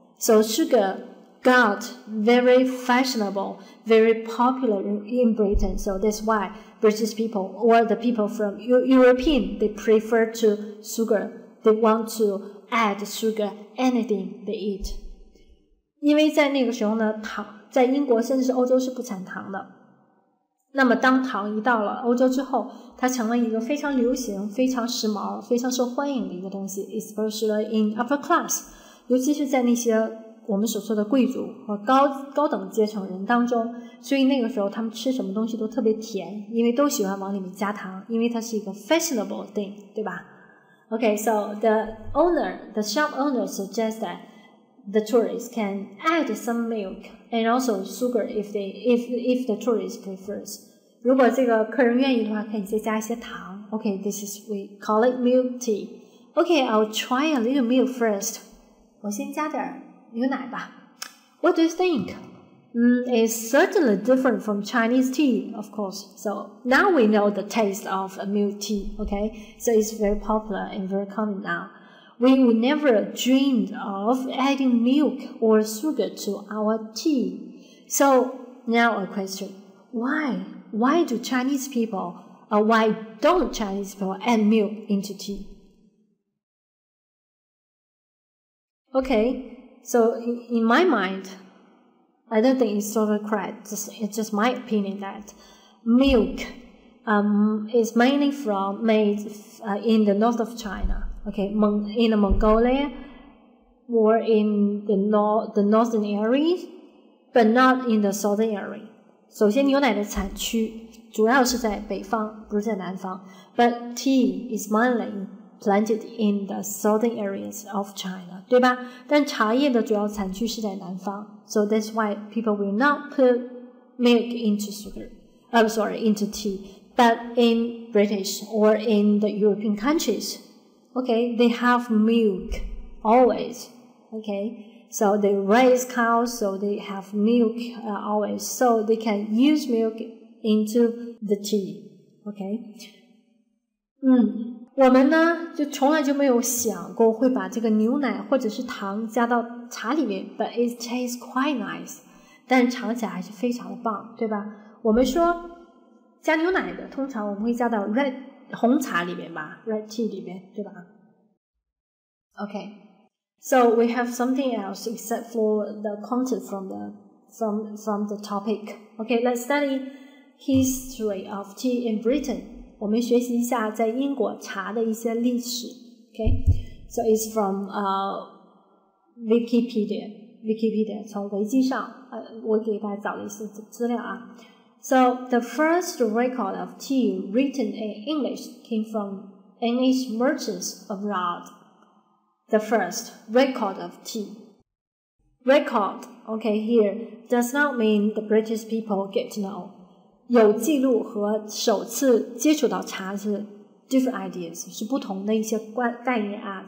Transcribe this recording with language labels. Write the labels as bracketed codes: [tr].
[en] So sugar got very fashionable, very popular in Britain. So that's why British people or the people from European, they prefer to sugar. They want to add sugar anything they eat. [zh] 因为在那个时候呢，糖在英国甚至是欧洲是不产糖的。那么当糖一到了欧洲之后，它成了一个非常流行、非常时髦、非常受欢迎的一个东西 [en] especially in upper class， [zh] 尤其是在那些我们所说的贵族和高等阶层人当中，所以那个时候他们吃什么东西都特别甜，因为都喜欢往里面加糖，因为它是一个 [en] fashionable thing， [zh] 对吧？ [en] Okay, so the shop owner suggests that the tourists can add some milk and also sugar if the tourist prefers. [zh] 如果这个客人愿意的话，可以再加一些糖。 [en] Okay, this is we call it milk tea. Okay, I'll try a little milk first. [zh] 我先加点牛奶吧。 [en] What do you think? It's certainly different from Chinese tea, of course. So now we know the taste of a milk tea. Okay, so it's very popular and very common now. We would never dreamed of adding milk or sugar to our tea. So now a question: why? Why don't Chinese people add milk into tea? Okay, so in my mind, I don't think it's totally correct. It's just my opinion that milk is mainly made in the north of China. Okay, in Mongolia or in the northern areas, but not in the southern area. [zh] 首先，牛奶的产区主要是在北方，不是在南方。 [en] But tea is mainly planted in the southern areas of China, [zh] 对吧？但茶叶的主要产区是在南方。 [en] So that's why people will not put milk into into tea. But in British or in the European countries, okay, they have milk always. Okay. So they raise cows, so they have milk always. So they can use milk into the tea. Okay. [zh] 我们呢就从来就没有想过会把这个牛奶或者是糖加到茶里面 [en] but it tastes quite nice. [zh] 但是尝起来还是非常的棒，对吧？我们说加牛奶的，通常我们会加到红茶里面吧 ，red tea 里面，对吧 ？ [en] Okay.So we have something else except for the content from the topic. Okay, let's study history of tea in Britain. [zh] 我们学习一下在英国茶的一些历史。 [en] Okay, so it's from Wikipedia [zh] 从维基上我给大家找了一些资料啊。 [en] So the first record of tea written in English came from English merchants abroad.The first record of tea. Record, okay, here does not mean the British people get to know. [zh] 有记录和首次接触到茶是 [en] different ideas, [zh] 是不同的一些概念啊。